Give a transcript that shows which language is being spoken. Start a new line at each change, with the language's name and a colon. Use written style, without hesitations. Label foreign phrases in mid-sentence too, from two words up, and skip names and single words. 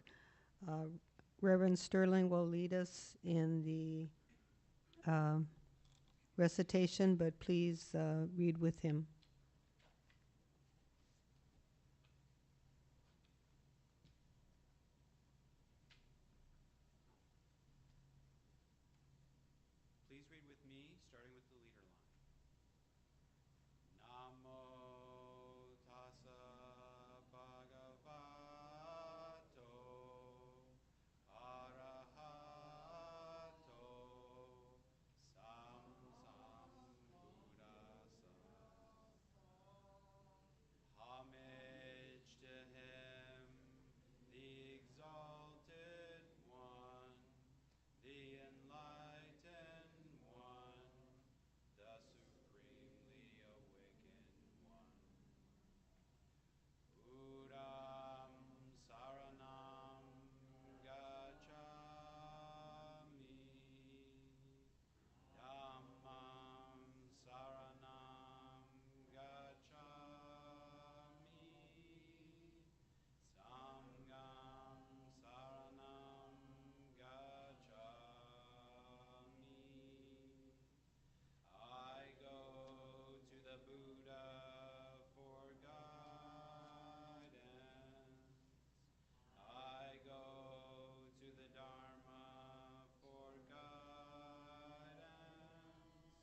English: Reverend Sterling will lead us in the recitation, but please read with him. Please read with me, starting with the leader line.
Pali: Namo tassa bhagavato arahato samsambuddhassa.
English: Homage to him, the exalted one, the enlightened one, the supremely awakened one.
Pali: Buddham saranam gacchami, Dhammam saranam gacchami, Sangham saranam gacchami.
English: I go to the Buddha for guidance. I go to the Dharma for guidance.